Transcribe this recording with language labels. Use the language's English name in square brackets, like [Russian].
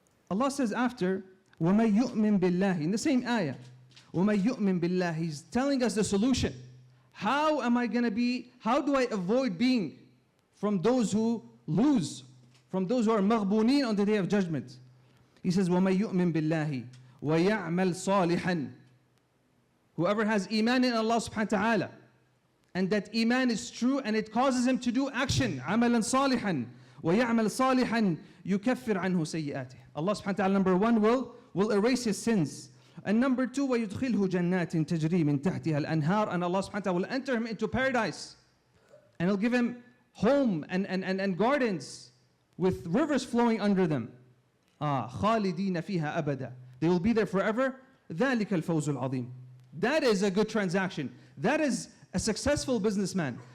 [English] Allah says after, [Arabic] وَمَن يُؤْمِن بِاللَّهِ. [English] In the same ayah, وَمَن يُؤْمِن بِاللَّهِ. He's telling us the solution. How do I avoid being from those who lose, from those who are maghboonin on the day of judgment? He says, [Arabic] وَمَن يُؤْمِن بِاللَّهِ وَيَعْمَلْ صَالِحًا. [English] Whoever has iman in Allah subhanahu wa ta'ala, and that iman is true and it causes him to do action, [Arabic] عَمَلًا صَالِحًا وَيَعْمَلْ صَالِحًا يُكَفِّرْ عَنْهُ سَيِّئَاتِهِ. [English] Allah subhanahu wa ta'ala, number one, will erase his sins. And number two, [Arabic] وَيُدْخِلْهُ جَنَّاتٍ تَجْرِي مِنْ تَحْتِهَا الْأَنْهَارِ. [English] And Allah subhanahu wa ta'ala will enter him into paradise. And He'll give him home and gardens with rivers flowing under them. [Arabic] خَالِدِينَ فِيهَا أَبَدًا. [English] They will be there forever. [Arabic] ذَلِكَ الْفَوْزُ الْعَظِيمُ. [English] That is a good transaction. That is a successful businessman.